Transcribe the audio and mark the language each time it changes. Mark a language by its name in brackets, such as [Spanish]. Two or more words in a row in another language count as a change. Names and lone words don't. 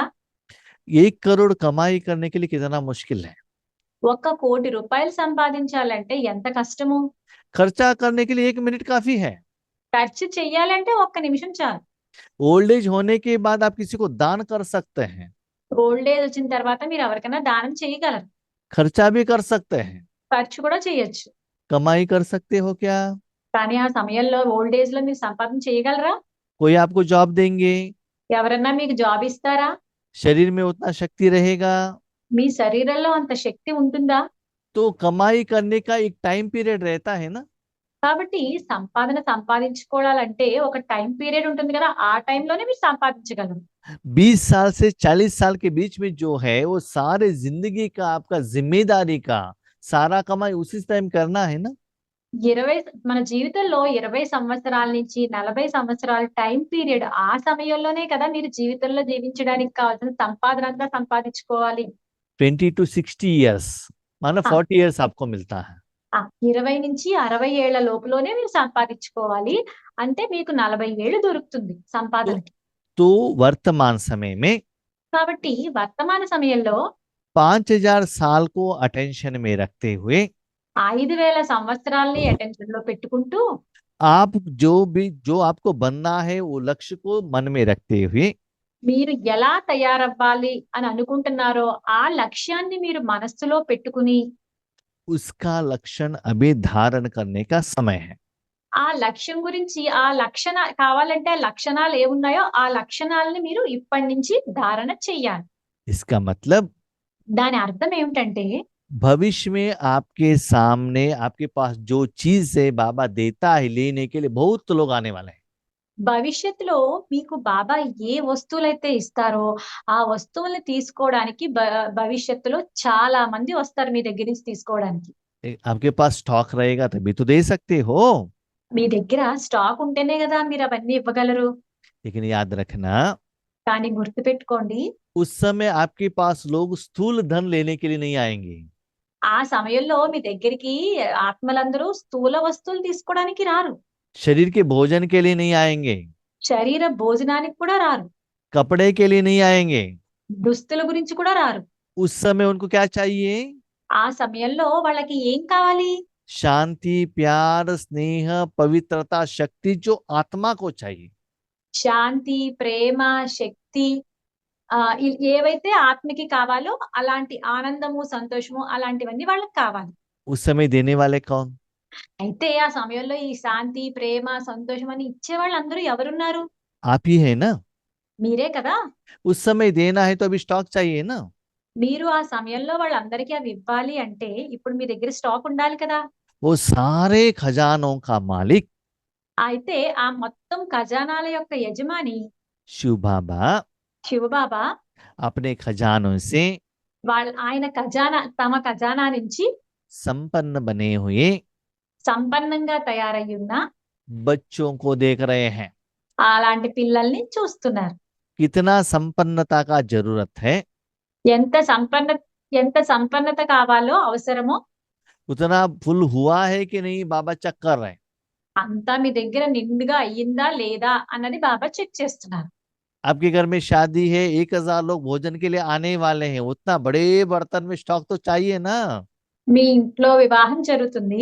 [Hindi] 1 करोड़ कमाई करने के लिए कितना मुश्किल है। [Telugu] 1,00,00,000 రూపాయలు సంపాదించాలంటే ఎంత కష్టము. [Hindi] खर्चा करने के लिए 1 मिनट काफी है। [Telugu] ఖర్చు చెయ్యాలంటే 1 నిమిషం చాలు. [English] old age [Hindi] होने के बाद आप किसी को दान कर सकते हैं, [English] old age [Telugu] వచ్చిన తర్వాత మీరు ఎవరికైనా దానం చేయగలరు, [Hindi] खर्चा भी कर सकते हैं, [Telugu] ఖర్చు కూడా చేయొచ్చు. [Hindi] कमाई कर सकते हो क्या? [Telugu] కానీ ఆ సమయంలో [English] old age [Telugu] లో మీరు సంపాదన చేయగలరా? [Hindi] कोई आपको जॉब देंगे, [Telugu] ఎవరన్నా మీకు జాబ్ ఇస్తారా? [Hindi] शरीर में उतना शक्ति रहेगा? [Telugu] మీ శరీరంలో అంత శక్తి ఉంటుందా? [Hindi] तो कमाई करने का एक [English] time period [Hindi] रहता है ना। [Telugu] కాబట్టి సంపాదన సంపాదించుకోవాలంటే ఒక [English] time period [Telugu] ఉంటుంది కదా, ఆ టైంలోనే మీరు సంపాదించగలరు. [Hindi] 20 साल से 40 साल के बीच में जो है वो सारे जिंदगी का आपका जिम्मेदारी का सारा कमाई उसी टाइम करना है ना। [Telugu] 20 మన జీవితంలో 20 సంవత్సరాల నుంచి 40 సంవత్సరాల [English] time period, [Telugu] ఆ సమయంలోనే కదా మీరు జీవితంలో జీవించడానికి కావాల్సిన సంపాదన అంతా సంపాదించుకోవాలి. [English] 20 to 60 years [Hindi] माना 40 years आपको मिलता है। [Telugu] 20 నుంచి 60 ఏళ్ల లోపులోనే మీరు సంపాదించుకోవాలి. అంటే మీకు 40 ఏళ్ళు దొరుకుతుంది సంపాదనకి. [Hindi] तो वर्तमान समय में [Telugu] కాబట్టి వర్తమాన సమయంలో [Hindi] 5000 साल को अटेंशन में रखते हुए [Telugu] 5,000 సంవత్సరాల్ని అటెన్షన్ లో పెట్టుకుంటూ [Hindi] आप जो आपको बनना है वो लक्ष्य को मन में रखते हुए [Telugu] మీరు ఎలా తయారవ్వాలి అని అనుకుంటున్నారో ఆ లక్ష్యాన్ని మీరు మనస్సులో పెట్టుకుని [Hindi] उसका लक्षण अभी धारण करने का समय है। [Telugu] ఆ లక్ష్యం గురించి ఆ కావాలంటే ఆ లక్షణాలు ఏమున్నాయో ఆ లక్షణాలని మీరు ఇప్పటి నుంచి ధారణ చెయ్యాలి. [Hindi] इसका मतलब [Telugu] దాని అర్థం ఏమిటంటే [Hindi] भविष्य में आपके सामने आपके पास जो चीज है बाबा देता है लेने के लिए बहुत लोग आने वाले हैं। [Telugu] భవిష్యత్తులో మీకు బాబా ఏ వస్తువులైతే ఇస్తారో ఆ వస్తువుల్ని తీసుకోవడానికి భవిష్యత్తులో చాలా మంది వస్తారు మీ దగ్గర నుంచి తీసుకోవడానికి. [Hindi] आपके पास स्टॉक रहेगा तभी तो दे सकते हो। [Telugu] మీ దగ్గర స్టాక్ ఉంటేనే కదా మీరు అవన్నీ ఇవ్వగలరు. [Hindi] लेकिन याद रखना [Telugu] కానీ గుర్తుపెట్టుకోండి, [Hindi] उस समय आपके पास लोग स्थूल धन लेने के लिए नहीं आएंगे। [Telugu] ఆ సమయంలో మీ దగ్గరికి ఆత్మలందరూ స్థూల వస్తువులు తీసుకోవడానికి రారు. [Hindi] शरीर के भोजन के लिए नहीं आएंगे, [Telugu] శరీర భోజనానికి కూడా రారు, [Hindi] कपड़े के लिए नहीं आएंगे। [Telugu] దుస్తుల గురించి కూడా రారు. [Hindi] उस समय उनको क्या चाहिए? [Telugu] ఆ సమయంలో వాళ్ళకి ఏం కావాలి? [Hindi] शांति, प्यार, स्नेह, पवित्रता, शक्ति जो आत्मा को चाहिए। [Telugu] శాంతి, ప్రేమ, శక్తి, ఏవైతే ఆత్మకి కావాలో అలాంటి ఆనందము, సంతోషము అలాంటివన్నీ వాళ్ళకి కావాలి. [Hindi] उस समय देने वाले कौन? [Telugu] అయితే ఆ సమయంలో ఈ శాంతి, ప్రేమ, సంతోషం అని ఇచ్చే వాళ్ళందరూ ఎవరున్నారు? [Hindi] आप ही है ना। [Telugu] మీరే కదా. [Hindi] उस समय देना है तो अभी स्टॉक चाहिए ना। [Telugu] మీరు ఆ సమయంలో వాళ్ళందరికీ అవి ఇవ్వాలి అంటే ఇప్పుడు మీ దగ్గర స్టాక్ ఉండాలి కదా. [Hindi] वो सारे खजानों का मालिक [Telugu] అయితే ఆ మొత్తం ఖజానాల యొక్క యజమాని [Hindi] शिव बाबा [Telugu] శివబాబా [Hindi] अपने खजानों से [Telugu] ఆయన తమ ఖజానా నుంచి [Hindi] संपन्न बने हुए [Telugu] సంపన్నంగా తయారై ఉన్న [Hindi] बच्चों को देख रहे हैं। [Telugu] అలాంటి పిల్లల్ని చూస్తున్నారు. [Hindi] कितना संपन्नता का जरूरत है, [Telugu] ఎంత సంపన్నత కావాలో అవసరమో [Hindi] उतना फुल हुआ है कि नहीं बाबा चेक कर रहे हैं। [Telugu] అంతా మీ దగ్గర నిండుగా అయ్యిందా లేదా అన్నది బాబా చెక్ చేస్తున్నారు. [Hindi] आपके घर में शादी है, 1000 लोग भोजन के लिए आने वाले हैं, उतना बड़े बर्तन में स्टॉक तो चाहिए ना। [Telugu] మీ ఇంట్లో వివాహం జరుగుతుంది.